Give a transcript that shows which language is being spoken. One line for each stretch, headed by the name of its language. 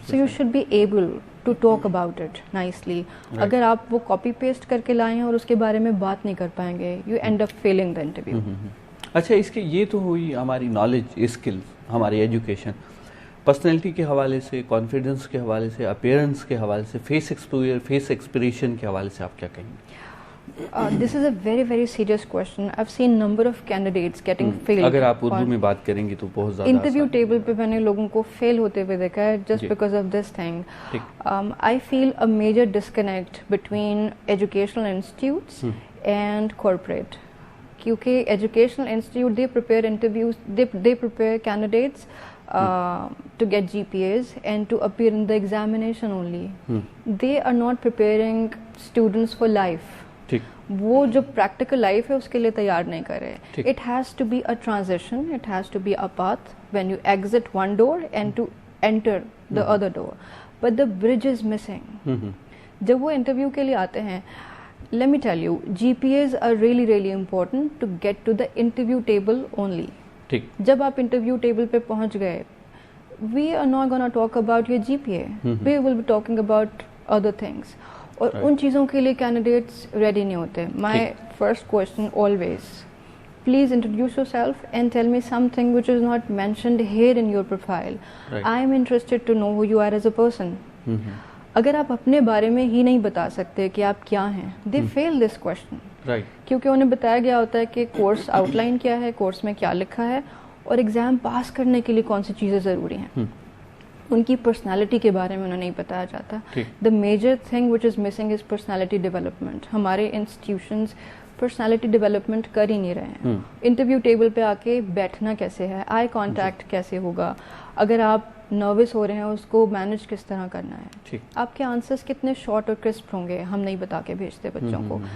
English: So you should be able to talk about it nicely.
Urdu: اگر آپ وہ copy paste کر کے لائیں اور اس کے بارے میں بات نہیں کر پائیں گے,
English: You end up feeling the interview.
Urdu: اچھا, اس کے یہ تو ہوئی ہماری نالج, اسکلز, ہماری ایجوکیشن. پرسنالٹی کے حوالے سے, کانفیڈنس کے حوالے سے, اپیئرنس کے حوالے سے, فیس ایکسپریشن کے حوالے سے آپ کیا کہیں گے؟
English: This is a very very serious question. I've seen number of candidates getting failed.
Urdu: اگر آپ اردو میں بات کریں گی تو بہت زیادہ انٹرویو ٹیبل پہ میں نے لوگوں کو فیل ہوتے ہوئے دیکھا ہے
English: just because of this thing. I feel a major disconnect between educational institutes and corporate. کیونکہ educational institute they prepare interviews, they prepare candidates to get GPAs and to appear in the examination only. They are not preparing students for life.
Urdu: وہ جو practical life ہے اس کے لیے تیار نہیں کر رہے.
English: It has to be a transition, it has to be a path when you exit one door and to enter the other door, but the bridge is missing.
Urdu: جب وہ انٹرویو کے لیے آتے ہیں,
English: Let me tell you, GPAs are really really important to get to the interview table only.
Urdu: جب آپ interview table پہ پہنچ گئے,
English: We are not gonna talk about your G P A, we will be talking about other things.
Urdu: اور ان چیزوں کے لیے candidates ready نہیں ہوتے.
English: My first question always, please introduce yourself and tell me something which is not mentioned here in your profile. I am interested to know who you are as a person.
Urdu: اگر آپ اپنے بارے میں ہی نہیں بتا سکتے کہ آپ کیا ہیں,
English: They feel this question.
Urdu: کیونکہ انہیں بتایا گیا ہوتا ہے کہ کورس آؤٹ لائن کیا ہے, کورس میں کیا لکھا ہے, اور ایگزام پاس کرنے کے لیے کون سی چیزیں ضروری ہیں. ان کی پرسنالٹی کے بارے میں انہیں نہیں بتایا جاتا.
English: The major thing which is missing is personality development.
Urdu: ہمارے انسٹیٹیوشنز پرسنالٹی ڈیولپمنٹ کر ہی نہیں رہے ہیں. انٹرویو ٹیبل پہ آ کے بیٹھنا کیسے ہے, آئی کانٹیکٹ کیسے ہوگا, اگر آپ نروس ہو رہے ہیں اس کو مینج کس طرح کرنا ہے, آپ کے آنسرس کتنے شارٹ اور کرسپ ہوں گے, ہم نہیں بتا کے بھیجتے بچوں کو.